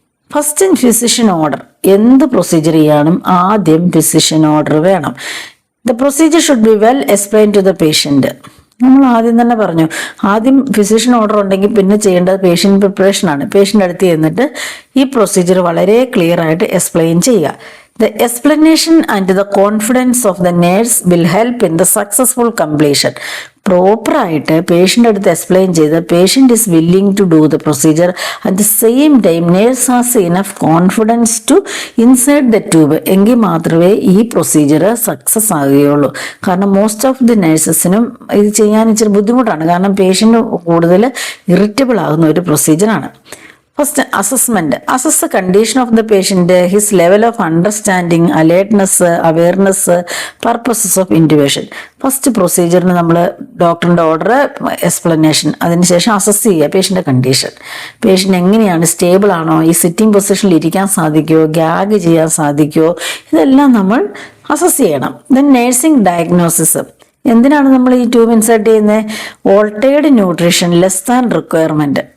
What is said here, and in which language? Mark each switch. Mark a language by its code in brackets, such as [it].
[ml] First physician order, എന്ത് procedure ചെയ്യാനും ആദ്യം ഫിസിഷ്യൻ ഓർഡർ വേണം. [en] The procedure should be well explain to the patient. [ml] നമ്മൾ ആദ്യം തന്നെ പറഞ്ഞു, ആദ്യം ഫിസിഷ്യൻ ഓർഡർ ഉണ്ടെങ്കിൽ പിന്നെ ചെയ്യേണ്ടത് പേഷ്യന്റ് പ്രിപ്പറേഷൻ ആണ്. പേഷ്യന്റ് അടുത്ത് ചെന്നിട്ട് ഈ പ്രൊസീജിയർ വളരെ ക്ലിയർ ആയിട്ട് എക്സ്പ്ലെയിൻ ചെയ്യുക. [en] The explanation and the confidence of the nurse will help in the successful completion. [ml] Proper ആയിട്ട് പേഷ്യൻ്റ് അടുത്ത് എക്സ്പ്ലെയിൻ ചെയ്ത് [en] patient is willing to do the procedure at the same time nurse has enough confidence to insert the tube, [ml] എങ്കിൽ മാത്രമേ ഈ procedure success ആകുകയുള്ളൂ. കാരണം most of the നേഴ്സസിനും ഇത് ചെയ്യാൻ ഇച്ചിരി ബുദ്ധിമുട്ടാണ്. കാരണം പേഷ്യൻ്റ് കൂടുതൽ ഇറിറ്റബിൾ ആകുന്ന ഒരു പ്രൊസീജിയറാണ്. [en] First, assessment. Assess the condition of the patient, his level of understanding, alertness, awareness, purposes of intubation. [ml] First പ്രൊസീജിയറിന് നമ്മൾ ഡോക്ടറിൻ്റെ ഓർഡർ, എക്സ്പ്ലനേഷൻ, അതിനുശേഷം അസസ് ചെയ്യുക പേഷ്യൻ്റെ കണ്ടീഷൻ. പേഷ്യൻ്റ് എങ്ങനെയാണ്, സ്റ്റേബിൾ ആണോ, ഈ സിറ്റിംഗ് പൊസിഷനിൽ ഇരിക്കാൻ സാധിക്കുമോ, ഗ്യാഗ് ചെയ്യാൻ സാധിക്കുമോ, ഇതെല്ലാം നമ്മൾ അസസ് ചെയ്യണം. [en] Then nursing diagnosis. [ml] എന്തിനാണ് നമ്മൾ ഈ ട്യൂബ് ഇൻസേർട്ട് ചെയ്യുന്നത്? [en] Altered nutrition less than requirement.